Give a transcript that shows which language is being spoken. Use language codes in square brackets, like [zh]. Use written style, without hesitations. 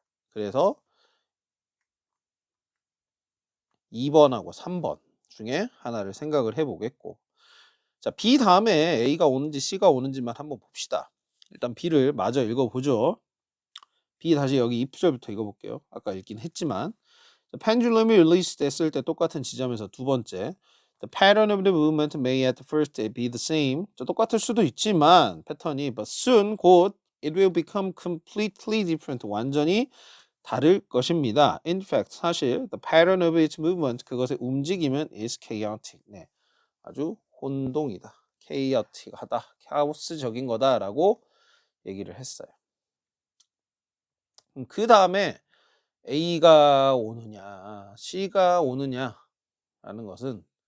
[ko] 그래서 2번하고 3번 중에 하나를 생각을 해보겠고 자 B 다음에 A가 오는지 C가 오는지만 한번 봅시다. 일단 B를 마저 읽어보죠. B 다시 여기 2구절부터 읽어볼게요. 아까 읽긴 했지만 pendulum이 release 됐을 때 똑같은 지점에서 두 번째 [en] The pattern of the movement may at first be the same [ko] 똑같을 수도 있지만 패턴이 [en] but soon 곧 it will become completely different [ko] 완전히 다를 것입니다. [en] In fact 사실 the pattern of its movement [ko] 그것의 움직임은 [en] is chaotic [ko] 네, 아주 혼동이다. chaotic하다. 카오스적인 거다라고 얘기를 했어요. 그 다음에 A가 오느냐, C가 오느냐라는 것은